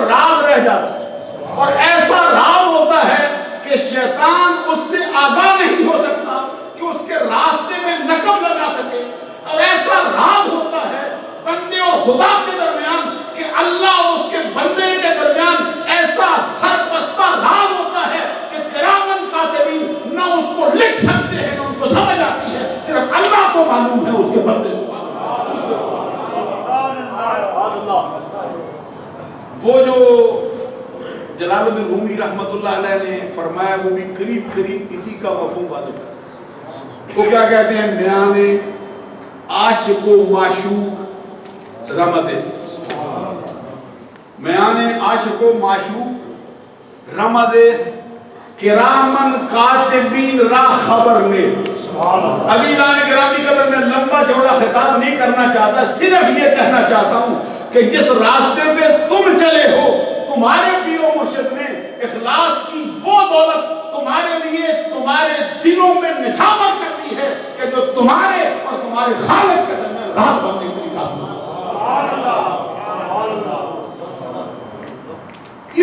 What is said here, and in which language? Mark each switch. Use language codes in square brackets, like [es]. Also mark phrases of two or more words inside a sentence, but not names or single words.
[ur] راز رہ جاتا ہے، اور ایسا راز ہوتا ہے کہ شیطان اس سے آگاہ نہیں ہو سکتا کہ اس کے راستے میں نقب لگا سکے، اور ایسا راز ہوتا ہے بندے اور خدا کے درمیان کہ اللہ اور اس کے بندے کے درمیان ایسا سربستہ راز ہوتا ہے کہ [ar] کرامن کاتبین [ur] نہ اس کو لکھ سکتے ہیں نہ ان کو سمجھ آتی ہے، صرف اللہ کو معلوم ہے اس کے بندے کو۔ وہ جو جلال الدین رومی [ar] رحمت اللہ علیہ [ur] نے فرمایا وہ بھی قریب قریب اسی کا مفہوم واضح کرتا ہے۔ وہ کیا کہتے ہیں؟ [fa] میان عاشق و معشوق رمض، میان عاشق و معشوق رمض [ar] کرامن کاتبین [fa] را خبر نیست۔ [ur] عزیزان گرامی قدر میں لمبا چوڑا خطاب نہیں کرنا چاہتا، صرف یہ کہنا چاہتا ہوں کہ جس راستے پہ تم چلے ہو تمہارے پیر و مرشد نے اخلاص کی وہ دولت تمہارے لیے تمہارے دلوں میں نچھاور کر دی ہے کہ جو تمہارے اور تمہارے خالق کے درمیان راہ بننے کے لیے کافی ہے۔